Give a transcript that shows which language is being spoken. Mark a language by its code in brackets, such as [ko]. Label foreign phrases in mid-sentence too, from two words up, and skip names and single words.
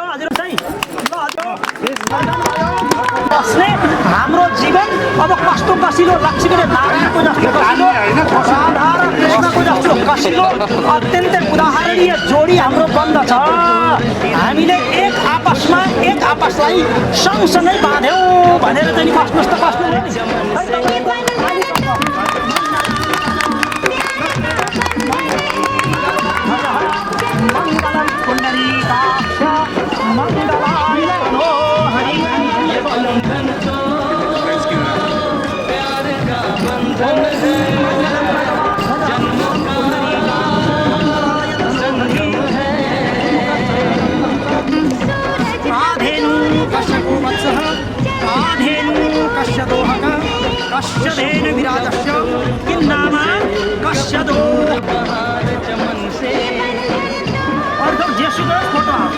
[ne] हजुर चाहिँ बस्ने हाम्रो जीवन अब कस्तो कसिलो, लक्ष्मी र नारायणको जस्तो कसिलो, राधा र कृष्णको जस्तो कसिलो अत्यन्तै उदाहरणीय जोडी हाम्रो बन्दछ। हामीले एक आपसमा एक आपसलाई सँगसँगै बाँध्यौँ भनेर चाहिँ कस्नुहोस् त कस्नु। [sa] मङ्गलम पुण्डरीकाक्ष मङ्गलाय मनोहरि। आधेनु कश्यपो वत्सः आधेनु कस्य दोहकः कस्य धेनु विराजस्य किन्नाम कस्य दो। और तो जेसुको फोटो